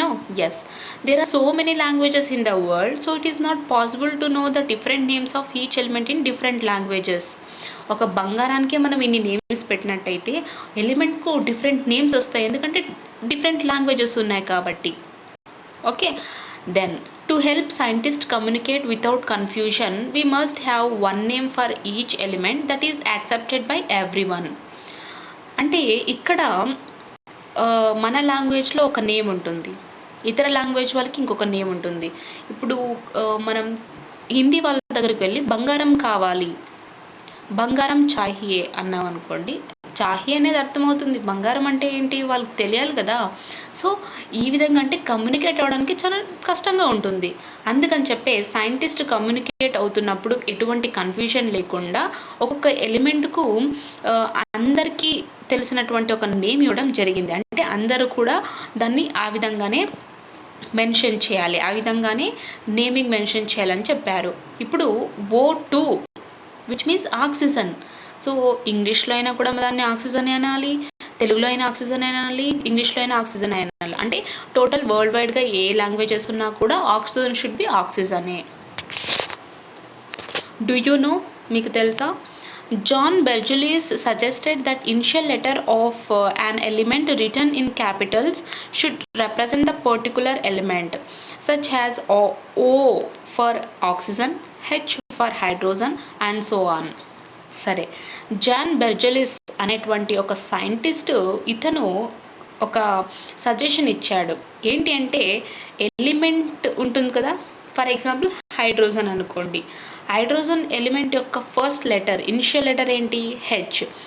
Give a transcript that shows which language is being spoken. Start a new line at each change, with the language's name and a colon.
English: No, yes, there are so many languages in the world, so it is not possible to know the different names of each element in different languages.
Telugu: ఒక బంగారానికే మనం ఇన్ని names పెట్టినట్టయితే ఎలిమెంట్కు different names వస్తాయి, ఎందుకంటే different languages ఉన్నాయి కాబట్టి.
English: Okay, then to help scientists communicate without confusion, we must have one name for each element that is accepted by everyone.
Telugu: అంటే ఇక్కడ మన లాంగ్వేజ్లో ఒక నేమ్ ఉంటుంది, ఇతర లాంగ్వేజ్ వాళ్ళకి ఇంకొక నేమ్ ఉంటుంది. ఇప్పుడు మనం హిందీ వాళ్ళ దగ్గరికి వెళ్ళి బంగారం కావాలి,
Hindi: బంగారం చాహియే
Telugu: అన్నాం అనుకోండి, చాహియే అనేది అర్థమవుతుంది, బంగారం అంటే ఏంటి వాళ్ళకి తెలియాలి కదా. సో ఈ విధంగా అంటే కమ్యూనికేట్ అవ్వడానికి చాలా కష్టంగా ఉంటుంది. అందుకని చెప్పే సైంటిస్ట్ కమ్యూనికేట్ అవుతున్నప్పుడు ఎటువంటి కన్ఫ్యూజన్ లేకుండా ఒక్కొక్క ఎలిమెంట్కు అందరికీ తెలిసినటువంటి ఒక నేమ్ ఇవ్వడం జరిగింది. అంటే అందరూ కూడా దాన్ని ఆ విధంగానే మెన్షన్ చేయాలి, ఆ విధంగానే నేమింగ్ మెన్షన్ చేయాలని చెప్పారు.
English: ఇప్పుడు O2 which means oxygen.
Telugu: So ఇంగ్లీష్లో అయినా కూడా దాన్ని ఆక్సిజన్ అనాలి, తెలుగులో అయినా ఆక్సిజన్ అనాలి, ఇంగ్లీష్లో అయినా ఆక్సిజన్ అనాలి. అంటే టోటల్ వరల్డ్ వైడ్గా ఏ లాంగ్వేజెస్ ఉన్నా కూడా oxygen
English: Should be ఆక్సిజనే. Do you know,
Telugu: మీకు తెలుసా?
English: John Bernoulli suggested that initial letter of an element written in capitals should represent the particular element, such as O for oxygen, H for hydrogen, and so on.
Telugu: సరే, John బెర్జలిస్ అనేటువంటి ఒక scientist, ఇతను ఒక suggestion ఇచ్చాడు. ఏంటి అంటే, element ఉంటుంది కదా, ఫర్ ఎగ్జాంపుల్ హైడ్రోజన్ అనుకోండి. హైడ్రోజన్ ఎలిమెంట్ యొక్క ఫస్ట్ లెటర్, ఇనిషియల్ లెటర్ ఏంటి? హెచ్.